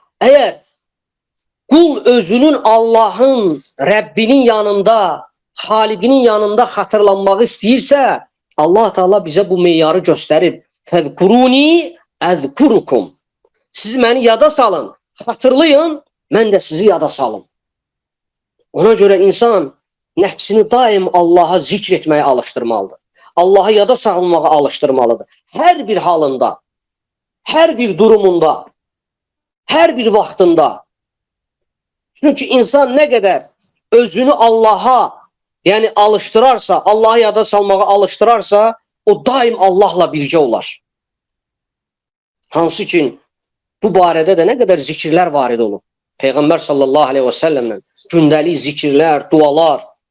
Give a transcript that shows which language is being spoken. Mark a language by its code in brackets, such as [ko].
[az] Əgər qul özünün Allahın, Rəbbinin yanında, Xaliqinin yanında xatırlanmağı istəyirsə, Allah Teala bizə bu meyarı göstərib. [ar] Fəzkuruni əzkurukum. [az] Siz məni yada salın, Xatırlayın, mən də sizi yada salım. Ona görə insan nəfsini daim Allaha zikr etməyə alışdırmalıdır. Allahı yada salmağa alışdırmalıdır. Hər bir halında, hər bir durumunda, hər bir vaxtında. Çünki insan nə qədər özünü Allaha, yəni alışdırarsa, Allahı yada salmağa alışdırarsa, o daim Allahla birgə olar. Hansı ki, bu barədə də nə qədər zikirlər varid olub. Peyğəmbər sallallahu aleyhi və səlləmlə gündəlik zikirlər, dualar.